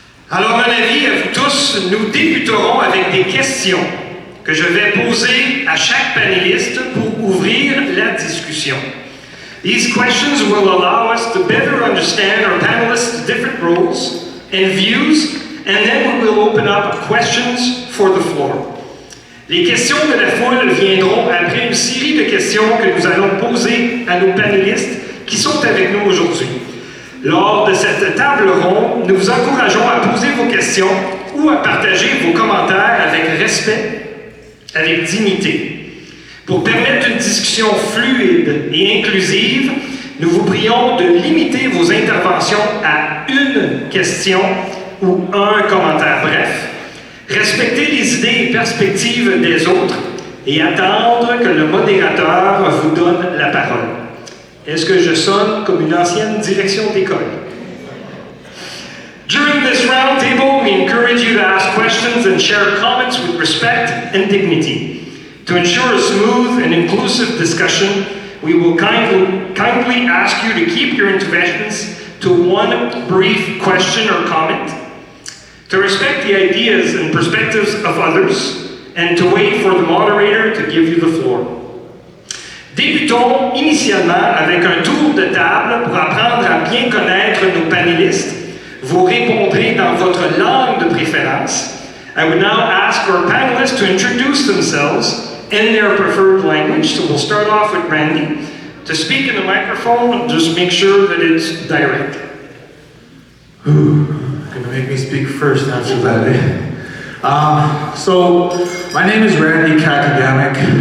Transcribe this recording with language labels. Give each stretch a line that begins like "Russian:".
French: Alors, mon avis, à vous tous, nous débuterons avec des questions que je vais poser à chaque panéliste pour ouvrir la discussion.
English: These questions will allow us to better understand our panelists' different roles and views, and then we will open up questions for the floor.
French: Les questions de la foule viendront après une série de questions que nous allons poser à nos panélistes qui sont avec nous aujourd'hui. Lors de cette table ronde, nous vous encourageons à poser vos questions ou à partager vos commentaires avec respect, avec dignité. Pour permettre une discussion fluide et inclusive, nous vous prions de limiter vos interventions à une question ou un commentaire bref, respecter les idées et perspectives des autres et attendre que le modérateur vous donne la parole. Est-ce que je sonne comme une ancienne direction d'école?
English: During this round table, we encourage you to ask questions and share comments with respect and dignity. To ensure a smooth and inclusive discussion, we will kindly ask you to keep your interventions to one brief question or comment, to respect the ideas and perspectives of others, and to wait for the moderator to give you the floor.
French: Débutons initialement avec un tour de table pour apprendre à bien connaître nos panélistes. Vous répondrez dans votre langue de préférence.
English: I would now ask our panelists to introduce themselves in their preferred language. So we'll start off with Randy. To speak in the microphone, just make sure that it's direct. Gonna make me speak first after that, eh? So, my name is Randy Kakagamic.